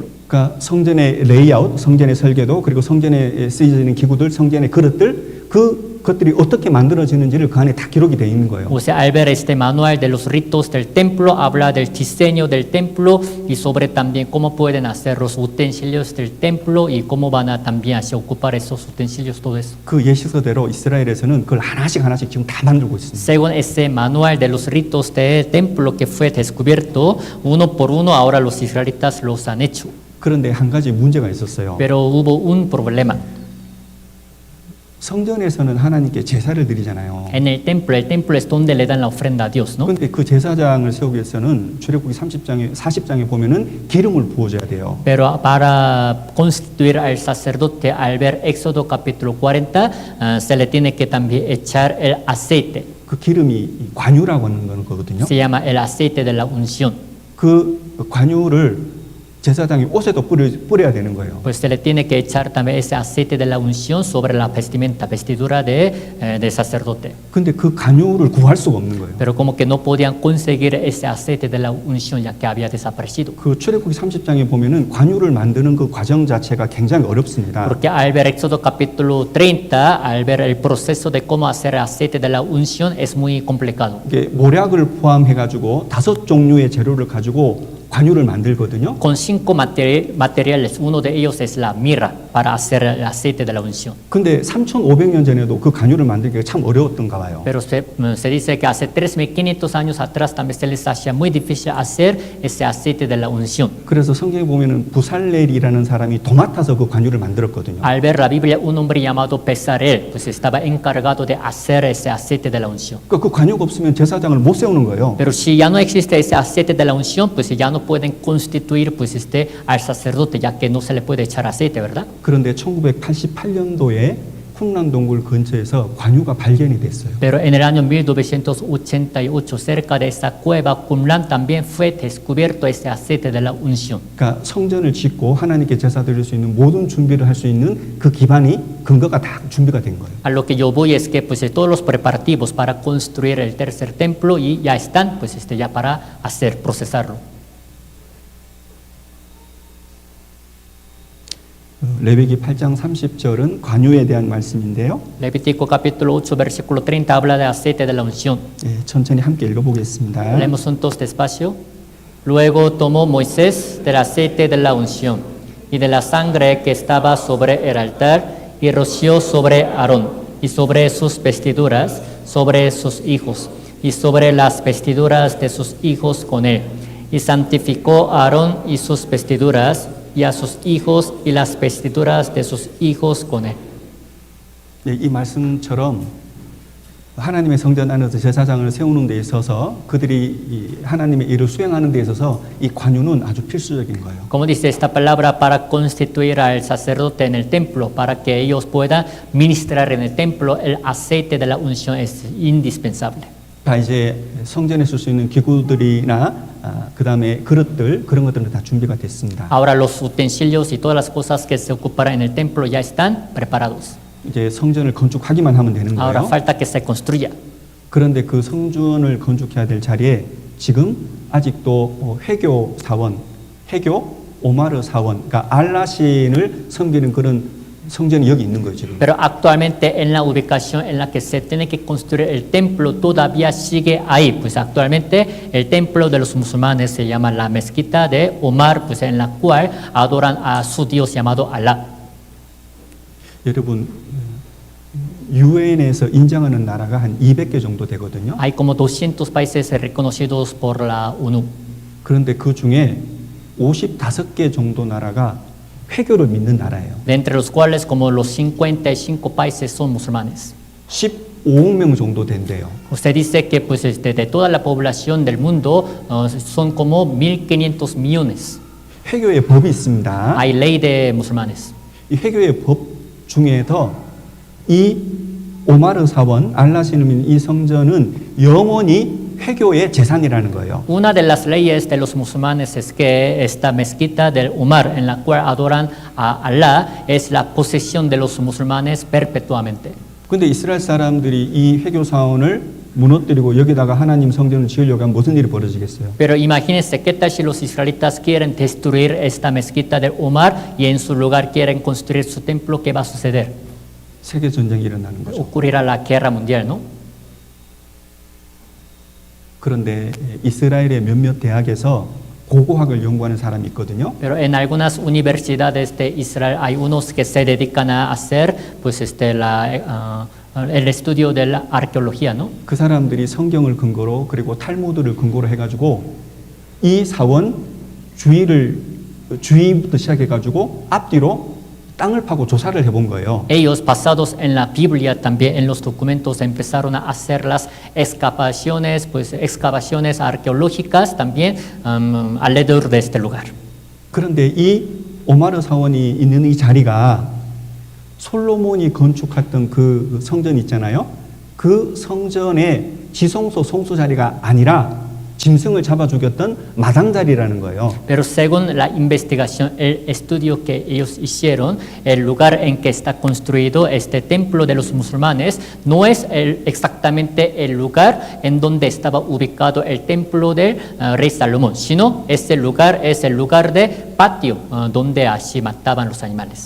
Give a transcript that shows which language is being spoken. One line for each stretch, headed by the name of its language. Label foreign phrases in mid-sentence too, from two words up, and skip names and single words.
Korean: 그러니까 성전의 레이아웃, 성전의 설계도, 그리고 성전에 쓰여지는 기구들, 성전의 그릇들, 그것들이 어떻게 만들어지는지를 그 안에 다 기록이 되어 있는 거예요.
Spanish: O sea, al ver este manual de los ritos del templo, habla del diseño del templo y sobre también cómo pueden hacer los utensilios del templo y cómo van a también así ocupar esos utensilios, todo eso.
Korean: 그 예식서대로 이스라엘에서는 그걸 하나씩 지금 다 만들고 있습니다.
Spanish: Según ese manual de los ritos del templo que fue descubierto, uno por uno ahora los israelitas los han hecho.
Korean: 그런데 한 가지 문제가 있었어요.
Spanish: Pero hubo un problema.
Korean: 성전에서는 하나님께 제사를 드리잖아요.
Spanish: En el templo es donde le dan la ofrenda a Dios, ¿no?
Korean: 그런데 그 제사장을 세우기 위해서는 출애굽기 40장에 보면은 기름을 부어줘야 돼요.
Spanish: Pero para constituir al sacerdote, al ver Éxodo capítulo 40, se le tiene que también echar el aceite.
Korean: 그 기름이 관유라고 하는 거거든요.
Spanish: Se llama el aceite de la unción.
Korean: 그 관유를 제사장이 옷에도 뿌려야 되는 거예요.
Spanish: Pues se le tiene que echar también ese aceite de la unción sobre la vestimenta, vestidura de sacerdote.
Korean: 근데 그 관유를 구할 수가 없는 거예요.
Spanish: Pero como que no podían conseguir ese aceite de la unción ya que había desaparecido.
Korean: 그 출애굽기 30장에 보면은 관유를 만드는 그 과정 자체가 굉장히 어렵습니다.
Spanish: Porque al ver Éxodo capítulo 30, al ver el proceso de cómo hacer el aceite de la unción es muy complicado.
Korean: 이게 모략을 포함해 가지고 5종류의 재료를 가지고 관유를 만들거든요.
Spanish: Con 5 materiales, uno de ellos es la mirra para hacer el aceite de la unción.
Korean: 근데 3,500년 전에도 그 관유를 만들기가 참 어려웠던가 봐요.
Spanish: Pero se dice que hace 3.500 años atrás también se les hacía muy difícil hacer ese aceite de la unción.
Korean: 그래서 성경에 보면은 부살렐이라는 사람이 도맡아서 그 관유를 만들었거든요.
Spanish: Al ver la Biblia, un hombre llamado Bezalel pues estaba encargado de hacer ese aceite de la unción.
Korean: 그 관유가 없으면 제사장을 못 세우는 거예요.
Spanish: Pero si ya no existe ese aceite de la unción, pues ya no pueden constituir pues al sacerdote, ya que no se le puede echar aceite, ¿verdad?
Korean: 그런데 1988년도에 쿰란 동굴 근처에서 관유가 발견이 됐어요.
Spanish: Pero en el año 1988, cerca de esa cueva Qumran, también fue descubierto ese aceite de la unción.
Korean: 그러니까 성전을 짓고 하나님께 제사 드릴 수 있는 모든 준비를 할 수 있는 그 기반이 근거가 다 준비가 된 거예요.
Spanish: A lo que yo voy es que pues todos los preparativos para construir el tercer templo y ya están pues ya para hacer, procesarlo.
Korean: 레위기 8장 30절은 관유에 대한 말씀인데요.
Spanish: Levítico capítulo 8, versículo 30 habla de aceite de la unción.
Korean: 예, 천천히 함께 읽어보겠습니다.
Spanish: Leemos juntos despacio. Luego tomó Moisés del aceite de la unción y de la sangre que estaba sobre el altar y roció sobre Aarón y sobre sus vestiduras, sobre sus hijos y sobre las vestiduras de sus hijos con él. Y santificó a Aarón y sus vestiduras y a sus hijos y las vestiduras de sus hijos con él.
Korean: 예, 이 말씀처럼 하나님의 성전 안에서 제사장을 세우는 데 있어서 그들이 이 하나님의 일을 수행하는 데 있어서 이 관유는 아주 필수적인 거예요.
Spanish: Como dice esta palabra, para constituir al sacerdote en el templo, para que ellos puedan ministrar en el templo, el aceite de la unción es indispensable.
Korean: 다 이제 성전에 쓸 수 있는 기구들이나 그 다음에 그릇들 그런 것들은 다 준비가 됐습니다.
Spanish: Ahora los utensilios y todas las cosas que se ocuparán en el templo ya están preparados.
Korean: 이제 성전을 건축하기만 하면 되는
Spanish: Ahora
Korean: 거예요.
Spanish: falta que se construya.
Korean: 그런데 그 성전을 건축해야 될 자리에 지금 아직도 회교 사원, 회교 오마르 사원, 그러니까 알라신을 섬기는 그런 성전이 여기 있는 거예요, 지금.
Spanish: Pero actualmente en la ubicación en la que se tiene que construir el templo todavía sigue ahí. Pues actualmente el templo de los musulmanes se llama la mezquita de Omar, pues en la cual adoran a su Dios llamado Alá.
Korean: 여러분, 유엔에서 인정하는 나라가 한 200개 정도 되거든요.
Spanish: Hay como 200 países reconocidos por la ONU.
Korean: 그런데 그 중에 55개 정도 나라가 회교를 믿는 나라예요.
Spanish: De entre los cuales como los 55 países son musulmanes.
Korean: 15억 명 정도 된대요.
Spanish: Usted dice que pues de toda la población del mundo son como 1.500 millones.
Korean: 회교의 법이 있습니다.
Spanish: Hay ley de musulmanes.
Korean: 이 회교의 법 중에서 이 오마르 사원 알라시는 이 성전은 영원히 회교의 재산이라는 거예요.
Spanish: Una de las leyes de los musulmanes es que esta mezquita del Umar, en la cual adoran a Alá, es la posesión de los musulmanes perpetuamente.
Korean: 근데 이스라엘 사람들이 이 회교 사원을 무너뜨리고 여기다가 하나님 성전을 지으려고 하면 무슨 일이 벌어지겠어요?
Spanish: Pero imagínense qué tal si los israelitas quieren destruir esta mezquita del Umar y en su lugar quieren construir su templo, ¿qué va a suceder?
Korean: 세계 전쟁이 일어나는 거죠.
Spanish: Ocurrirá la guerra mundial, ¿no?
Korean: 그런데 이스라엘의 몇몇 대학에서 고고학을 연구하는 사람이 있거든요.
Spanish: Pero en algunas universidades de Israel hay unos que se dedican a hacer pues el estudio de la arqueología, ¿no?
Korean: 그 사람들이 성경을 근거로 그리고 탈무드를 근거로 해가지고 이 사원 주위부터 시작해가지고 앞뒤로 땅을 파고 조사를 해본 거예요.
Spanish: Ellos, basados en la Biblia, también en los documentos, empezaron a hacer las excavaciones, pues excavaciones arqueológicas también alrededor de este lugar.
Korean: 그런데 이 오마르 사원이 있는 이 자리가 솔로몬이 건축했던 그 성전 있잖아요. 그 성전의 지성소 송수 자리가 아니라 짐승을 잡아 죽였던 마당 자리라는 거예요.
Spanish: Pero según la investigación, el estudio que ellos hicieron, el lugar en que está construido este templo de los musulmanes no es exactamente el lugar en donde estaba ubicado el templo del rey Salomón, sino ese lugar es el lugar de patio donde allí mataban los animales.